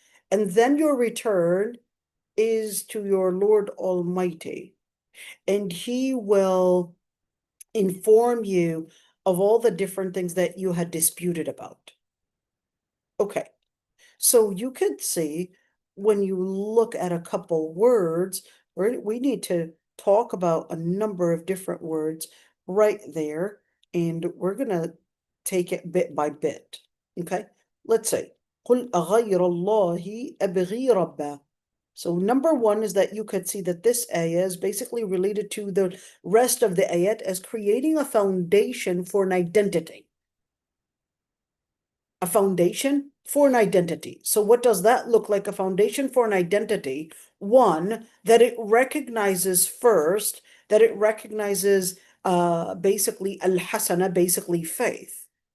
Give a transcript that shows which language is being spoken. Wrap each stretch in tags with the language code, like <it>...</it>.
<en>And then your return is to your Lord Almighty, and He will inform you of all the different things that you had disputed about. Okay, so you could see when you look at a couple words, we need to talk about a number of different words right there, and we're going to take it bit by bit. Okay, let's say</en> <ar>قل أغير الله أبغي ربا.</ar> <en>So number one is that you could see that this ayah is basically related to the rest of the ayat as creating a foundation for an identity. A foundation for an identity. So what does that look like? A foundation for an identity? One, that it recognizes first, that it recognizes basically al-hasana, basically faith.</en>